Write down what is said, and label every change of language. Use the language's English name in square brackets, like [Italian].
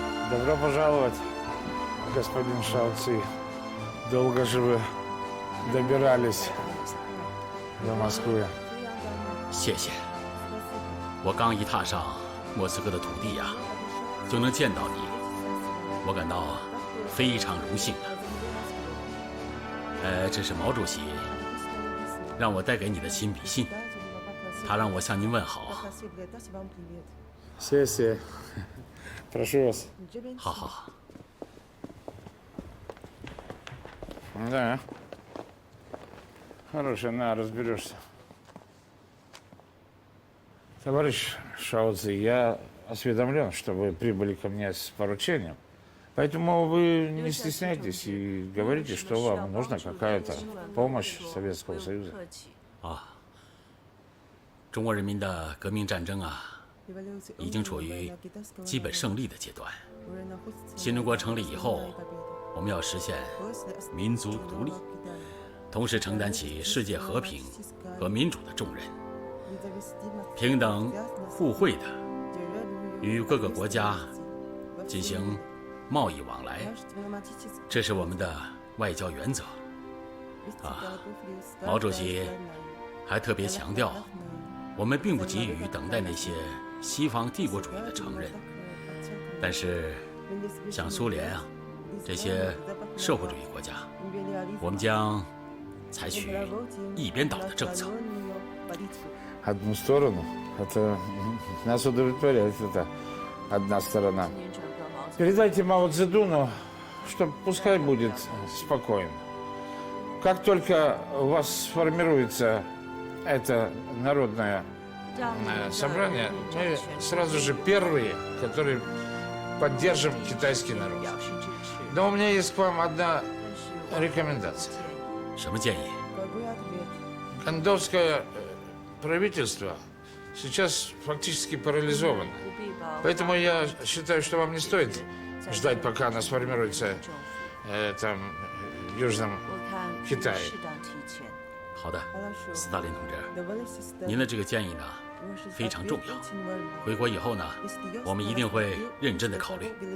[Russian] Добро пожаловать, господин Шаоци. Долго же вы добирались до Москвы. [Chinese] 谢谢。我刚一踏上莫斯科的土地呀，就能见到你，我感到非常荣幸啊。这是毛主席让我带给你的亲笔信，他让我向您问好。谢谢， [Russian] прошу вас。 [Chinese] 好好好。 [Russian] Да. Хорошая, на, разберешься. Товарищ Шаоци, я осведомлен, что вы прибыли ко мне с поручением. Поэтому вы не стесняйтесь и говорите, что вам нужна какая-то помощь Советского Союза. [Chinese] 中国人民的革命战争啊，已经处于基本胜利的阶段。新中国成立以后，我们要实现民族独立，同时承担起世界和平和民主的重任，平等互惠的与各个国家进行贸易往来，这是我们的外交原则。毛主席还特别强调，我们并不急于等待那些西方帝国主义的承认，但是像苏联啊这些社会主义国家，我们将采取一边倒的政策。 [Russian] Одну сторону, это нас удовлетворяет, это одна сторона. Передайте Мао Цзэдуну, что пускай будет спокойно. Как только у вас сформируется это народное собрание, мы сразу же первые, которые поддержим китайский народ. Но у меня есть к вам одна рекомендация. [Chinese] 什么建议？ [Russian] Кондовское правительство сейчас фактически парализовано. Поэтому я считаю, что вам не стоит ждать, пока оно сформируется там в Южном Китае. [Chinese] 好的，斯大林同志，您的这个建议呢非常重要。回国以后呢，我们一定会认真的考虑。